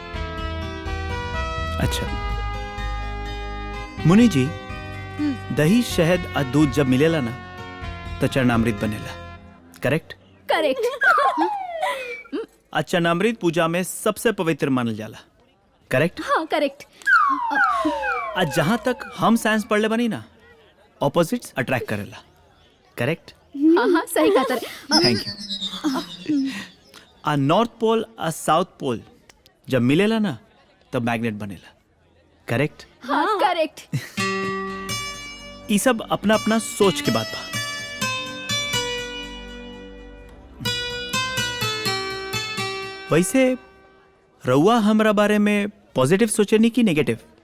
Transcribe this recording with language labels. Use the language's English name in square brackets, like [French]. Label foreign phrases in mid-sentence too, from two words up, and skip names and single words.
[Bhojpuri] अच्छा मुनि जी, दही शहद और दूध जब मिलेला ना तो चरणामृत बनेला, करेक्ट? करेक्ट। चरणामृत पूजा में सबसे पवित्र मानल जाला, करेक्ट? हाँ करेक्ट। जहां तक हम साइंस पढ़ले बनी ना, [English] opposites attract [Bhojpuri] करेला, करेक्ट? हाँ हाँ सही कहा तारे। [English] thank you. North Pole [Bhojpuri] और [English] South Pole [Bhojpuri] जब मिलेला ना तब मैग्नेट बनेला, करेक्ट? हाँ करेक्ट। ये सब अपना अपना सोच के बात बा। वैसे रउआ हमरा बारे में पॉजिटिव सोचे नहीं कि नेगेटिव?